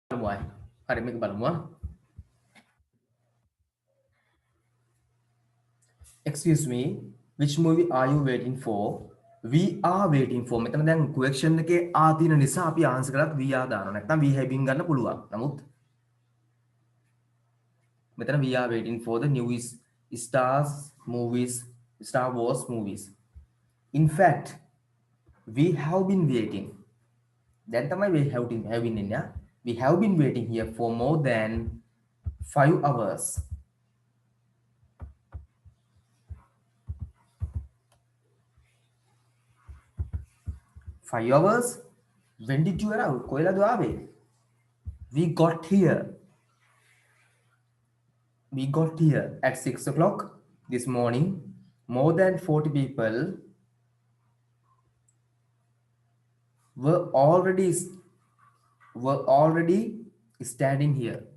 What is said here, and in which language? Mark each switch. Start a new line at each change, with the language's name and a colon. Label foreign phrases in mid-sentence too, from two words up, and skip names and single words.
Sinhala: බලනවා. හරි මේක බලමු.
English: Excuse me, which movie are you waiting for? We are waiting for.
Sinhala: මෙතන දැන් question එකේ ආ තියෙන නිසා අපි answer කරත්
English: we are
Sinhala: දානවා. නැත්නම්
English: we have been
Sinhala: ගන්න පුළුවන්. නමුත් මෙතන
English: we are waiting for the new Star Wars movies. In fact, we have been waiting. Then තමයි we have been in, yeah? We have been waiting here for more than 5 hours. 5 hours? When did you arrive?
Sinhala: කොහෙලද ආවේ?
English: We got here at 6 o'clock this morning. More than 40 people were already standing here.